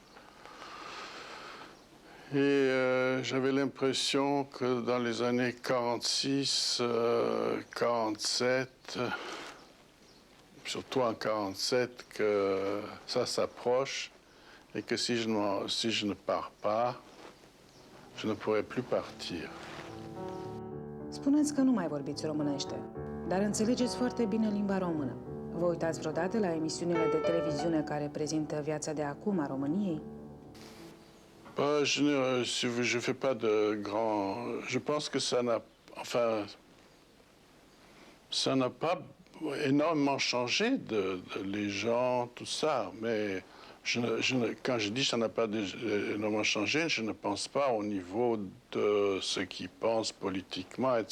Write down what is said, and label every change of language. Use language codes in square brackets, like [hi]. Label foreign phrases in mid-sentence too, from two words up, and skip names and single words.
[fr] Et j'avais l'impression que dans les années 46, 47, surtout en 47, que ça s'approche et que si je ne pars pas, je ne pourrai plus partir. [ro] Spuneți că nu mai vorbiți românește, dar înțelegeți foarte bine limba română. Vă uitați vreodată la emisiunile de televiziune care prezintă viața de acum a României? [fr] Je fais pas de grand... Je pense que ça n'a pas énormément changé les gens, tout ça, mais quand je dis que ça n'a pas énormément changé, je ne pense pas au niveau de ce qu'ils pensent politiquement, etc.